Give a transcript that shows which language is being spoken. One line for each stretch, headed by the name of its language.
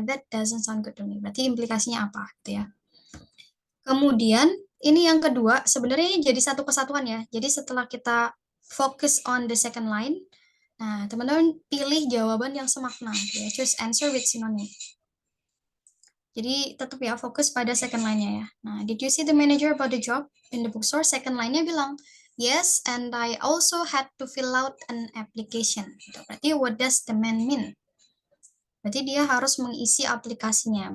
English: That doesn't sound good to me.
Indonesian: Berarti implikasinya apa gitu ya. Kemudian, ini yang kedua. Sebenarnya ini jadi satu kesatuan ya. Jadi setelah kita
English: focus on the second line,
Indonesian: nah, teman-teman pilih jawaban yang semakna. Ya.
English: Choose answer with synonym.
Indonesian: Jadi tetap ya fokus pada second line-nya ya.
English: Nah, did you see the manager about the job in the bookstore? Second line-nya bilang, yes, and I also had to fill out an application. Berarti what does the man mean?
Indonesian: Berarti dia harus mengisi aplikasinya.